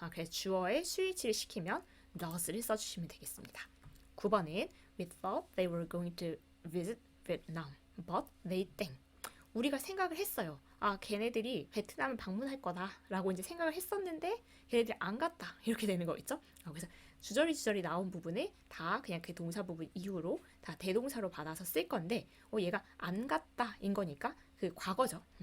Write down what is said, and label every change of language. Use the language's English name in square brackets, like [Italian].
[Korean] 그래서 주어에 스위치를 시키면 does를 써주시면 되겠습니다. [English] 9번은 We thought they were going to visit Vietnam, but they 땡. [Korean] 우리가 생각을 했어요. 걔네들이 베트남을 방문할 거다라고 이제 생각을 했었는데 걔네들이 안 갔다. 이렇게 되는 거 있죠? 그래서 주저리 나온 부분을 다 그냥 그 동사 부분 이후로 다 대동사로 받아서 쓸 건데 얘가 안 갔다인 거니까 그 과거죠.